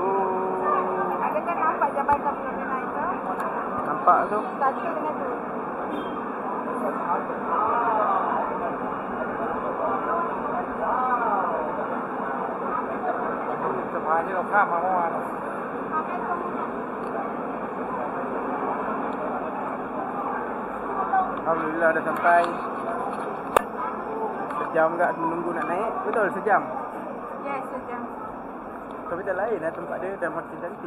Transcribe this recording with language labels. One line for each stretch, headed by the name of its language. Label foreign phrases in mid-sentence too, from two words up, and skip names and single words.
Malay: Adakah nampak jabatan Filomena itu? Nampak tu? Satu dengan tu. Semalam ni
Thai: เราข้ามมาเมื่อวาน
Malay: Alhamdulillah dah sampai. Sejam tak menunggu nak naik. Betul sejam. Yes, sejam. Tapi tak lain lah tempat dia dan makin cantik.